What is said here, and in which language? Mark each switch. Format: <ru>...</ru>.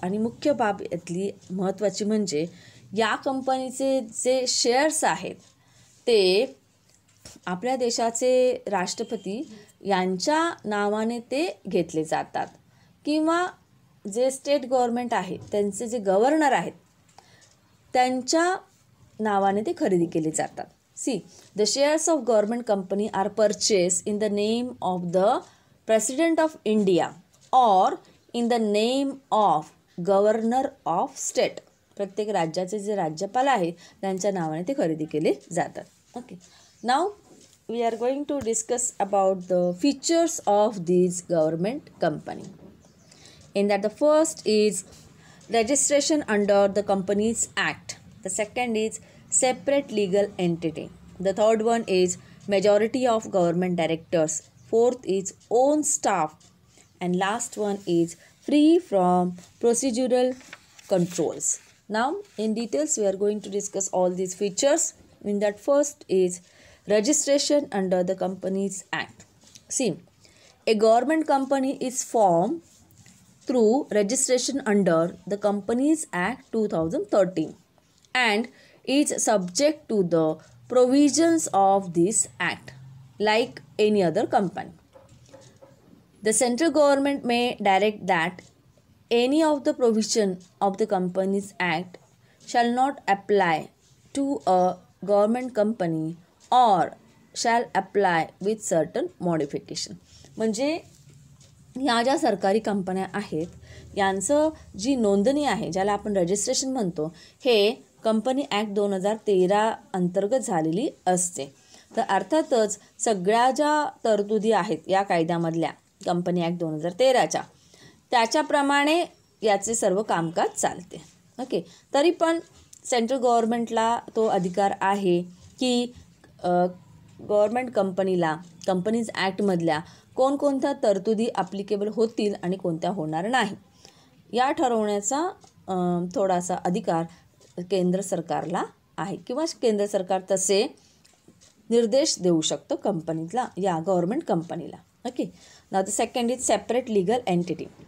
<mr>आणि मुख्य बाब यातली महत्त्वाची म्हणजे या कंपनीचे जे शेअर्स आहेत ते आपल्या देशाचे राष्ट्रपती यांच्या नावाने ते घेतले जातात किंवा जे स्टेट गव्हर्मेंट आहे त्यांचे जे गव्हर्नर आहेत त्यांच्या नावाने ते खरेदी केले जातात.</mr> <en>See, the shares of government company are purchase in the name of the president of India और in the name of governor of state.</en> <mr>प्रत्येक राज्याचे जे राज्यपाल आहेत त्यांच्या नावाने ते खरेदी केले जातात.</mr> <en>Okay, now we are going to discuss about the features of this government company. In that the first is registration under the Companies Act. The second is separate legal entity. The third one is majority of government directors. Fourth is own staff. And last one is free from procedural controls. Now in details we are going to discuss all these features. In that first is registration under the Companies Act. See, a government company is formed through registration under the Companies Act 2013 and is subject to the provisions of this act like any other company. The central government may direct that any of the provision of the Companies Act shall not apply to a government company or shall apply with certain modification.</en> <mr>म्हणजे ह्या ज्या सरकारी कंपन्या आहेत यांचं जी नोंदणी आहे ज्याला आपण रजिस्ट्रेशन म्हणतो हे कंपनी ॲक्ट 2013 अंतर्गत झालेली असते. तर अर्थातच सगळ्या ज्या तरतुदी आहेत या कायद्यामधल्या कंपनी ॲक्ट 2013च्या त्याच्याप्रमाणे याचे सर्व कामकाज चालते. ओके, तरी पण सेंट्रल गव्हर्नमेंटला तो अधिकार आहे की गव्हर्मेंट कंपनीला कंपनीज ॲक्टमधल्या कोणकोणत्या तरतुदी ॲप्लिकेबल होतील आणि कोणत्या होणार नाही या ठरवण्याचा थोडासा अधिकार केंद्र सरकारला आहे किंवा केंद्र सरकार तसे निर्देश देऊ शकतो कंपनीला या गव्हर्मेंट कंपनीला.</mr> <en>Okay, now the second is separate legal entity.</en>